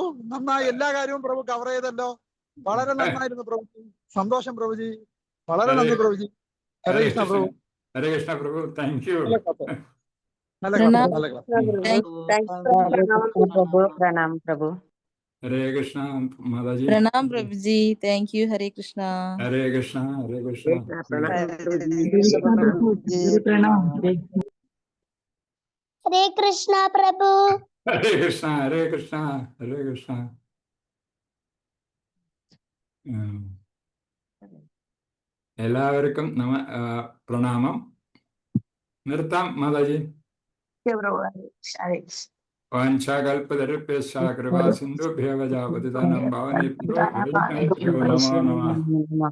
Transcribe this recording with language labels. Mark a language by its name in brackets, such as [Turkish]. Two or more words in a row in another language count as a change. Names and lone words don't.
[Malayalam] നന്നായി എല്ലാ കാര്യവും പ്രഭു കവർ ചെയ്തല്ലോ. വളരെ നന്നായിരുന്നു പ്രഭുജി. സന്തോഷം പ്രഭുജി. വളരെ നന്ദി പ്രഭുജി. ഹരേ കൃഷ്ണ പ്രഭു. ഹരേ കൃഷ്ണ പ്രഭു. [English] thank you. [Malayalam] നല്ല ക്ലാസ്, നല്ല ക്ലാസ്, നല്ല ക്ലാസ്. പ്രണാം പ്രഭു. ഹരേ കൃഷ്ണ മാതാജി. [Hindi] प्रणाम प्रभु जी, [English] thank you. [Hindi] हरे कृष्णा। [Malayalam] ഹരേ കൃഷ്ണ. ഹരേ കൃഷ്ണ. പ്രണാം [Hindi] हरे कृष्णा प्रभु। [Malayalam] ഹരേ കൃഷ്ണ. ഹരേ കൃഷ്ണ. ഹരേ കൃഷ്ണ. എല്ലാവർക്കും പ്രണാമം. നിർത്താം മാതാജി. [English] thank you [Malayalam] പ്രഭു. ഹരേ കൃഷ്ണ. ഹരേ കൃഷ്ണ. [Sanskrit] वाञ्छाकल्पतरुभ्यश्च कृपासिन्धुभ्यवजापतितनं भावनेभ्यो नमो नमः.